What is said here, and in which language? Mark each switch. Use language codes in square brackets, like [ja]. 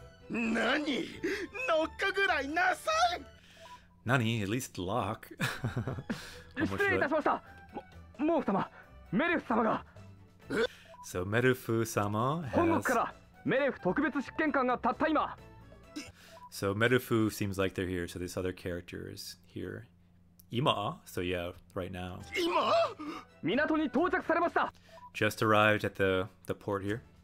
[ja] 何？ノックぐらいなさい。 [en] Nani, at least lock. [ja] 失礼いたしました。モー様、メレフ様が。 [en] So Merufu-sama [ja] 本国 [en] has... [ja] からメレフ特別執権官がたった今。 [en] So Merufu seems like they're here, so this other character is here. Ima, so yeah, right now. [ja] 今港に到着されました。 [en] Just arrived at the port here.